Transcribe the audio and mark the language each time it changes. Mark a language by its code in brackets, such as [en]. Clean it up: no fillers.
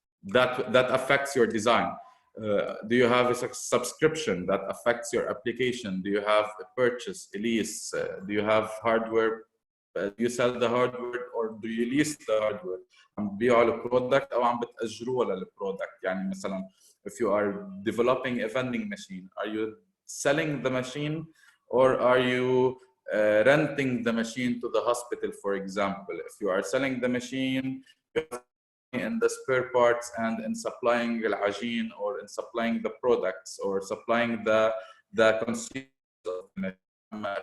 [en] That affects your design. Do you have a subscription that affects your application? Do you have a purchase, a lease? Do you have hardware? Do you sell the hardware or do you lease the hardware? [ar] عم ببيعوا البرودكت أو عم بتأجروها للبرودكت. [en] يعني مثلا if you are developing a vending machine, are you selling the machine or are you renting the machine to the hospital, for example? If you are selling the machine, in the spare parts and in supplying العجين or in supplying the products or supplying the consumers of the machine.